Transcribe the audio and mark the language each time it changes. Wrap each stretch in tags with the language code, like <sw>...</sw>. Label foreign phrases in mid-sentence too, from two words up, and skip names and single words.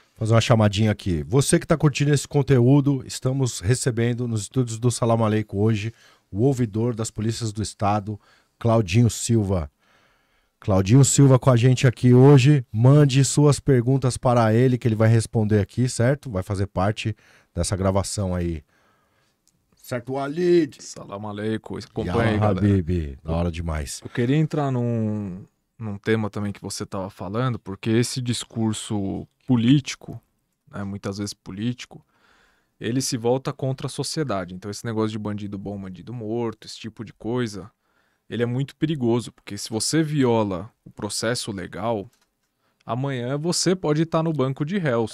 <pt>Fazer uma chamadinha aqui. Você que está curtindo esse conteúdo, estamos recebendo nos estúdios do Salam Aleikum hoje o ouvidor das polícias do estado, Claudinho Silva. Claudinho Silva com a gente aqui hoje. Mande suas perguntas para ele, que ele vai responder aqui, certo? Vai fazer parte dessa gravação aí. Certo, Walid?</pt> <ar>سلام عليكم.</ar> <pt>Acompanha Yala aí, galera. Habibi. Da hora demais. Eu queria entrar num tema também que você estava falando, porque esse discurso político, né, muitas vezes político, ele se volta contra a sociedade. Então esse negócio de bandido bom, bandido morto, esse tipo de coisa, ele é muito perigoso, porque se você viola o processo legal, amanhã você pode estar no banco de réus.</pt>